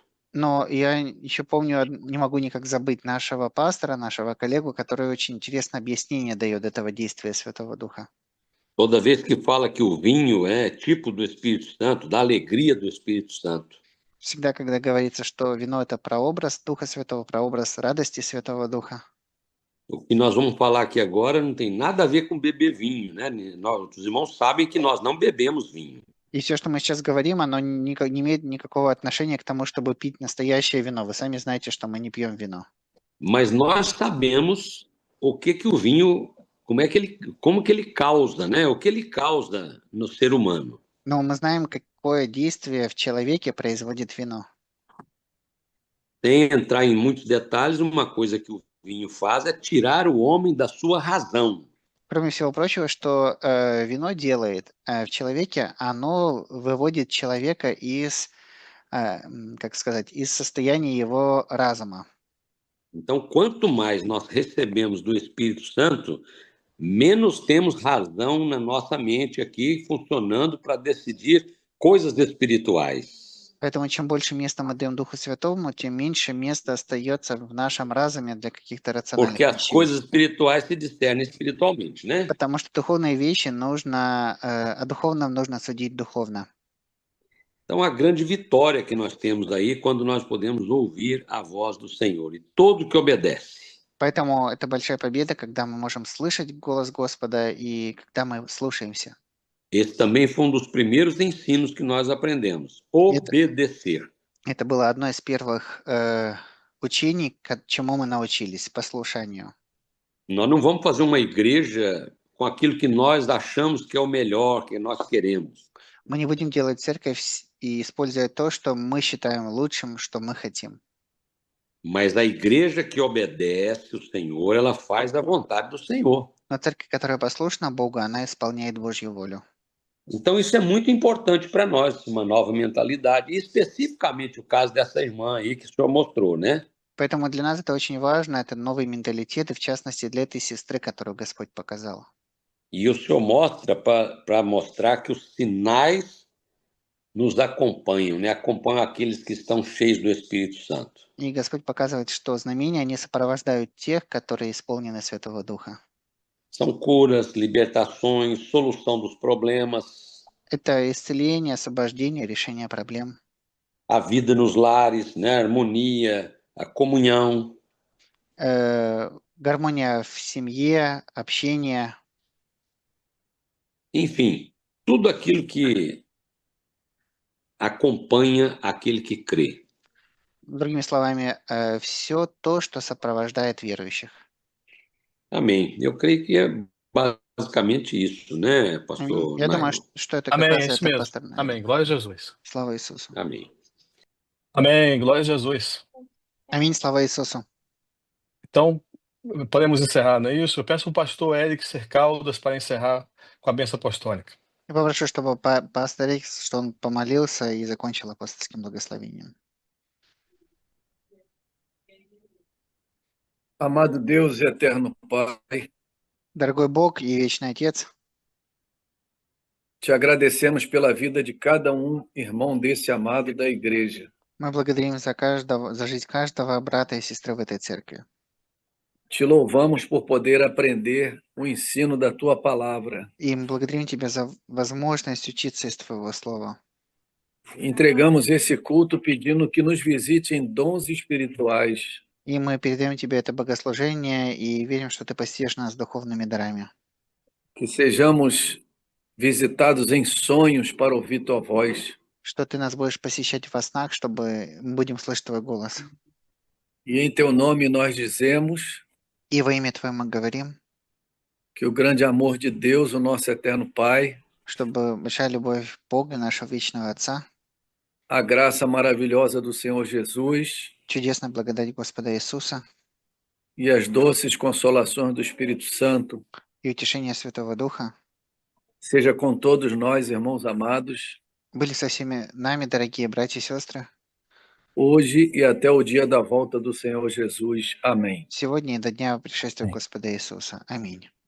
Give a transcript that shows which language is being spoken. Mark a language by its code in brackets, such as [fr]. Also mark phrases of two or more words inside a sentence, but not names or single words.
[ru] Но я еще помню, не могу никак забыть нашего пастора, нашего коллегу, который очень интересное объяснение дает этого действия Святого Духа. [pt] Toda vez que fala que o vinho é tipo do Espírito Santo, da alegria do Espírito Santo. [ru] Всегда, когда говорится, что вино – это прообраз Духа Святого, прообраз радости Святого Духа. [pt] O que nós vamos falar aqui agora não tem nada a ver com beber vinho, né? Os irmãos sabem que nós não bebemos vinho. [ru] И все, что мы сейчас говорим, оно не имеет никакого отношения к тому, чтобы пить настоящее вино. Вы сами знаете, что мы не пьем вино. [pt] Mas nós sabemos o que o vinho, como que ele causa, né? O que ele causa no ser humano. [ru] Но мы знаем, какое действие в человеке производит вино. [pt] Sem entrar em muitos detalhes, uma coisa que o vinho faz é tirar o homem da sua razão. [ru] Кроме всего прочего, что вино делает в человеке, оно выводит человека из, как сказать, из состояния его разума. [pt] Então, quanto mais nós recebemos do Espírito Santo, menos temos razão na nossa mente aqui funcionando para decidir coisas espirituais. [ru] Поэтому чем больше места мы даем Духу Святому, тем меньше места остается в нашем разуме для каких-то рациональных [pt] Porque as [ru] вещей. [pt] coisas espirituais se discernem espiritualmente, né? [ru] Потому что духовные вещи нужно, о духовном нужно судить духовно. [pt] Então, a grande vitória que nós temos aí quando nós podemos ouvir a voz do Senhor e todo que obedece. [ru] Поэтому это большая победа, когда мы можем слышать голос Господа и когда мы слушаемся. [pt] Esse também foi um dos primeiros ensinos que nós aprendemos. Obedecer. [ru] Это было одно из первых учений, чему мы научились, послушанию. [pt] Nós não vamos fazer uma igreja com aquilo que nós achamos que é o melhor, que nós queremos. [ru] Мы не будем делать церковь и использовать то, что мы считаем лучшим, что мы хотим. [pt] Mas a igreja que obedece o Senhor, ela faz a vontade do Senhor. [ru] Но церковь, которая послушна Богу, она исполняет Божью волю. [pt] Então, isso é muito importante para nós, uma nova mentalidade, e especificamente o caso dessa irmã aí que o senhor mostrou, né? [ru] Поэтому для нас это очень важно, это новый менталитет, и в частности для этой сестры, которую Господь показал. [pt] E o senhor mostra para mostrar que os sinais nos acompanham, né? Acompanham aqueles que estão cheios do Espírito Santo. [ru] И Господь показывает, что знамения, они сопровождают тех, которые исполнены Святого Духа. [pt] São curas, libertações, solução dos problemas, [ru] Это исцеление, освобождение, решение проблем, [pt] a vida nos lares, né? A harmonia, a comunhão. [ru] гармония в семье, общение. [pt] Enfim, tudo aquilo que acompanha aquele que crê. [ru] Другими словами, все то, что сопровождает верующих. [pt] Amém. Eu creio que é basicamente isso, né, pastor [ru] Я думаю, [pt] Nairo? [ru] что это как [pt] Amém, [ru] раз [pt] é isso [ru] это, [pt] mesmo. [ru] пастор Найр. [pt] Amém. Glória a Jesus. [ru] Слава Иисусу. [pt] Amém. Amém. Glória a Jesus. [ru] Аминь, слава Иисусу. [pt] Então, podemos encerrar, não é isso? Eu peço ao pastor Eric Caldas para encerrar com a bênção apostólica. [ru] Я попрошу, чтобы пастор Икс, что он помолился и закончил апостольским благословением. [pt] Amado Deus e eterno Pai, [ru] Дорогой Бог и Вечный Отец, [pt] te agradecemos pela vida de cada irmão desse amado da igreja. [ru] Мы благодарим за жизнь каждого брата и сестры в этой церкви. [pt] Te louvamos por poder aprender o ensino da tua palavra. [ru] И мы благодарим Тебя за возможность учиться из Твоего Слова. [pt] Entregamos esse culto pedindo que nos visite em dons espirituais, [ru] И мы передаем Тебе это богослужение и верим, что Ты посетишь нас духовными дарами. [pt] que sejamos visitados em sonhos para ouvir tua voz. [ru] Что Ты нас будешь посещать во снах, чтобы мы будем слышать Твой голос. [pt] E em teu nome nós dizemos [ru] И во имя Твое мы говорим, [pt] que o grande amor de Deus, o nosso eterno Pai, [ru] чтобы большая любовь Бога, нашего вечного Отца, [pt] a graça maravilhosa do Senhor Jesus [ru] чудесная благодать Господа Иисуса [pt] e as doces consolações do Espírito Santo [ru] и утешение Святого Духа [pt] seja com todos nós, irmãos amados, [ru] были со всеми нами, дорогие братья и сестры, [pt] hoje e até o dia da volta do Senhor Jesus. Amém. [ru] сегодня и до дня пришествия Господа Иисуса. Аминь.